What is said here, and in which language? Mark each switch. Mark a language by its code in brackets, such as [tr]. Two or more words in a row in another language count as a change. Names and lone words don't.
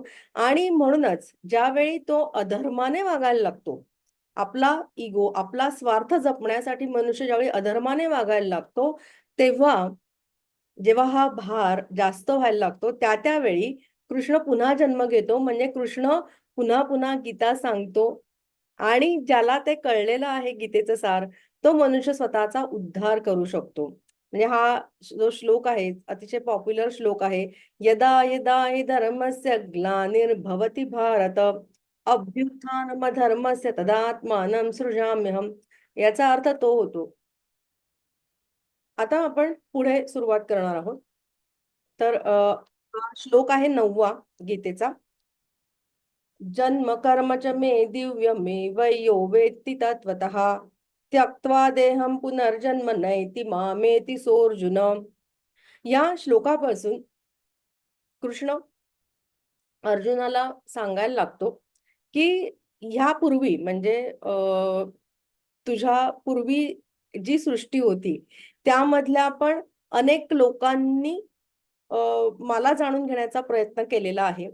[mr] आणि म्हणूनच ज्यावेळी तो अधर्माने वागायला लागतो, आपला इगो, आपला स्वार्थ जपण्यासाठी मनुष्य ज्यावेळी अधर्माने वागायला लागतो, तेव्हा जेव्हा हा भार जास्त व्हायला लागतो, त्यावेळी कृष्ण पुन्हा जन्म घेतो. म्हणजे कृष्ण पुन्हा पुन्हा गीता सांगतो. आणि ज्याला ते कळलेलं आहे गीतेचं सार, तो मनुष्य स्वतःचा उद्धार करू शकतो. म्हणजे हा जो श्लोक आहे, अतिशय पॉप्युलर श्लोक आहे. [sa] यदा यदा हि धर्मस्य ग्लानिर्भवति भारत अभ्युत्थानमधर्मस्य तदात्मानं सृजाम्यहम्. [mr] याचा अर्थ तो होतो. आता आपण पुढे सुरुवात करणार आहोत. तर हा श्लोक आहे 9वा गीतेचा. [sa] जन्म कर्म च मे दिव्यमेव यो वेत्ति तत्त्वतः त्यक्त्वा देहं पुनर्जन्म नैति मामेति सोऽर्जुन. [mr] या श्लोकापासून कृष्ण अर्जुनाला सांगायला लागतो की ह्यापूर्वी म्हणजे तुझ्या पूर्वी जी सृष्टी होती, त्यामधल्या पण अनेक लोकांनी मला जाणून घेण्याचा प्रयत्न केलेला आहे.